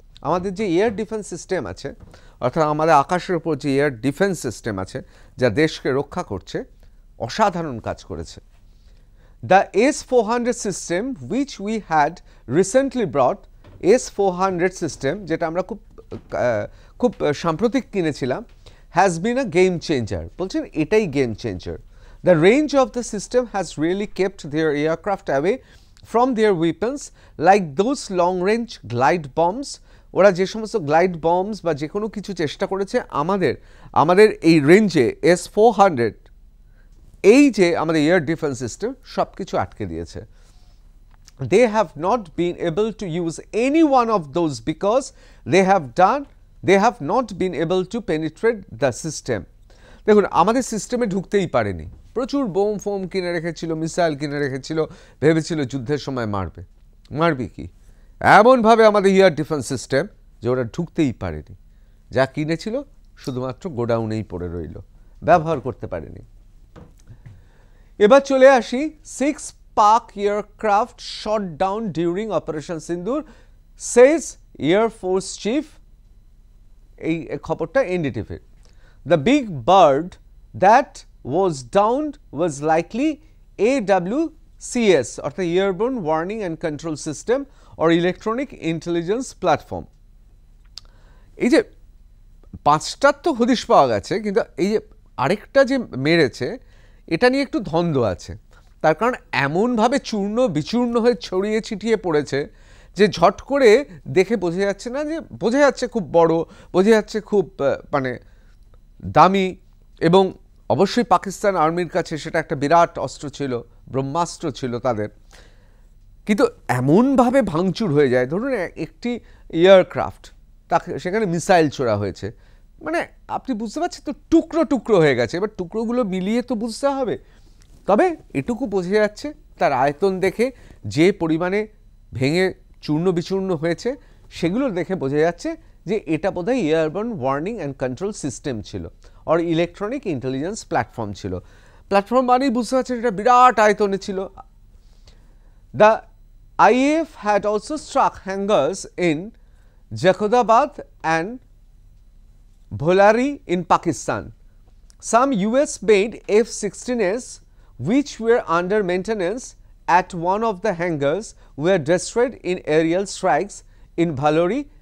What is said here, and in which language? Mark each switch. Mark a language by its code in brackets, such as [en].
[bn] আমাদের যে air defence system আছে, অর্থাৎ আমাদের আকাশের উপর যে এয়ার ডিফেন্স সিস্টেম আছে, যা দেশকে রক্ষা করছে, অসাধারণ কাজ করেছে। [en] the [bn] S-400 system which we had recently ব্রট, S-400 system যেটা আমরা খুব সাম্প্রতিক কিনেছিলাম, [en] has been a game changer. [bn] বলছেন এটাই game changer. [en] The range of the system has really kept their aircraft away from their weapons, like those long range glide bombs. [bn] ওরা যে সমস্ত গ্লাইড বম্বস বা যে কোনো কিছু চেষ্টা করেছে আমাদের এই রেঞ্জে S-400, এই যে আমাদের এয়ার ডিফেন্স সিস্টেম সব কিছু আটকে দিয়েছে। [en] They have not been able to use any one of those because they have not been able to penetrate the system. [bn] দেখুন, আমাদের সিস্টেমে ঢুকতেই পারেনি, প্রচুর বোম ফোম কিনে রেখেছিল, মিসাইল কিনে রেখেছিল, ভেবেছিল যুদ্ধের সময় মারবে কি, এমনভাবে আমাদের এয়ার ডিফেন্স সিস্টেম যে ওরা ঢুকতেই পারেনি। যা কিনেছিল শুধুমাত্র গোডাউনেই পড়ে রইল, ব্যবহার করতে পারেনি। এবার চলে আসি, [en] 6 Pak aircraft shot down during Operation Sindoor, says Air Force Chief. [bn] এই খবরটা NDTV। [en] The big bird that was downed was likely AWCS, অর্থাৎ Airborne Warning and Control System or Electronic Intelligence Platform। [bn] এই যে 5টার তো হদিশ পাওয়া গেছে, কিন্তু এই যে আরেকটা যে মেরেছে, এটা নিয়ে একটু দ্বন্দ্ব আছে। তার কারণ এমনভাবে চূর্ণ বিচূর্ণ হয়ে ছড়িয়ে ছিটিয়ে পড়েছে যে ঝট করে দেখে বোঝা যাচ্ছে না, যে বোঝা যাচ্ছে খুব বড়, বোঝা যাচ্ছে খুব মানে দামি, এবং অবশ্যই পাকিস্তান আর্মির কাছে সেটা একটা বিরাট অস্ত্র ছিল, ব্রহ্মাস্ত্র ছিল তাদের। কিন্তু এমনভাবে ভাঙচুর হয়ে যায়, ধরুন একটি এয়ারক্রাফট, তাকে সেখানে মিসাইল ছোড়া হয়েছে, মানে আপনি বুঝতে পারছেন তো, টুকরো টুকরো হয়ে গেছে। এবার টুকরোগুলো মিলিয়ে তো বুঝতে হবে, তবে এটুকু বোঝা যাচ্ছে তার আয়তন দেখে, যে পরিমাণে ভেঙে চূর্ণ বিচূর্ণ হয়েছে, সেগুলো দেখে বোঝা যাচ্ছে যে এটা বোধহয় airborne warning and control system ছিল, আর ইলেকট্রনিক ইন্টেলিজেন্স প্ল্যাটফর্ম ছিল। প্ল্যাটফর্ম মানেই বুঝতে পারছেন এটা বিরাট আয়তনে ছিল। [en] The IAF had also struck hangars in Jakodabad and Bholari in Pakistan. Some US-made F-16s which were under maintenance at one of the hangars were destroyed in aerial strikes in Bholari.